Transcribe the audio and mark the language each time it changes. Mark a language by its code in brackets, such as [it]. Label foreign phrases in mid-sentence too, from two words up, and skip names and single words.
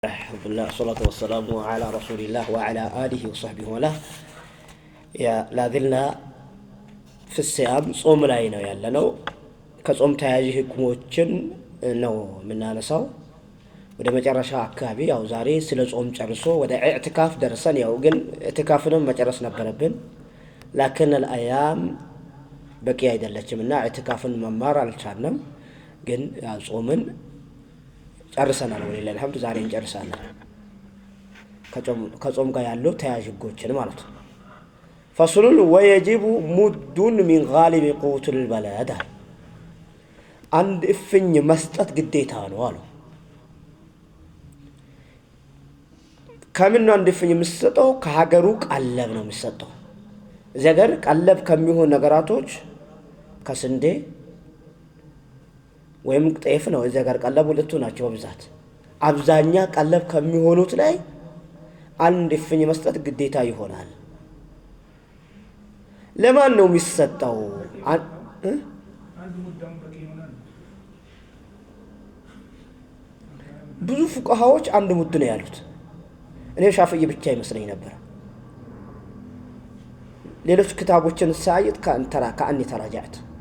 [ar] الحمد لله والصلاة والسلام على رسول الله وعلى آله وصحبه وله لا زلنا في الصيام [am] صوم ላይ ነው ያለነው ከጾም ተያያዥ ህክሞችን ነው የምናነሳው ወደ መጨረሻ አካባቢ ያው ዛሬ ስለ ጾም ጨርሶ ወደ ኢዕቲካፍ ደርሰን ያው ግን ኢዕቲካፍንም መጨረስ ነበረብን [ar] لكن الايام [am] በቂ አይደለችምና ኢዕቲካፍን መማር አልቻልንም ግን ያው ጾምን ጨርሰናል [ar] ولله الحمد [am] ዛሬ እንጨርሳለን ከጾም ጋር ያለው ተያያዥ ህጎችን ማለት ነው [ar] فصل ويجب مد من غالب قوت البلد عند [am] እፍኝ መስጠት ግዴታ ነው አሉ ከምን ነው አንድ እፍኝ መስጠው ከሀገሩ ቀለብ ነው መስጠው ዘገር ቀለብ ከሚሆን ነገራቶች ከስንዴ ወይም ጤፍ ነው ዘገር ቀለብ ሁለቱ ናቸው በብዛት አብዛኛ ቀለብ ከሚሆኑት ላይ አንድ እፍኝ መስጠት ግዴታ ይሆናል ለማን ነው የሚሰጠው ብዙ ፉቃሃዎች አንድ ሙድ ነው ያሉት እኔ ሻፊዒ ብቻ ይመስለኝ ነበር ሌሎች ክታቦችን ሳይት ከአንተ ተራጃት